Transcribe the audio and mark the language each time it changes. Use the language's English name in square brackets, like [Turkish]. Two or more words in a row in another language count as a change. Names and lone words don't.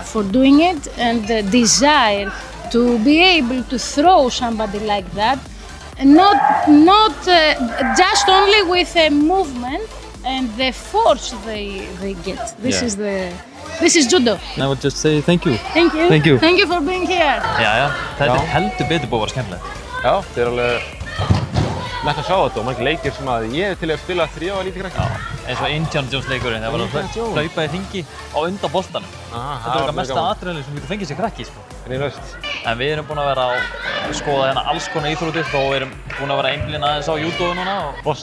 [English] for doing it and the desire to be able to throw somebody like that. Not just only with a movement and the force they get. This is judo. And I would just say thank you. Thank you. Thank you. Thank you for being here. [Icelandic] Já, þetta heldur betur búið að vera skemmtilegt. Já, þetta er alveg nætt að sjá þetta og margir leikir sem að ég er til að spila 3 ára lítið krakki. Já, eins og Indiana Jones leikurinn, það var að hlaupa í hringi á undan boltanum. Þetta er okkar mesta atriði sem getur fengið sér krakki, sko. Grínlaust. En við erum búin að vera að skoða hérna alls konar íþróttir og við erum búin að vera einblína aðeins á júdói núna.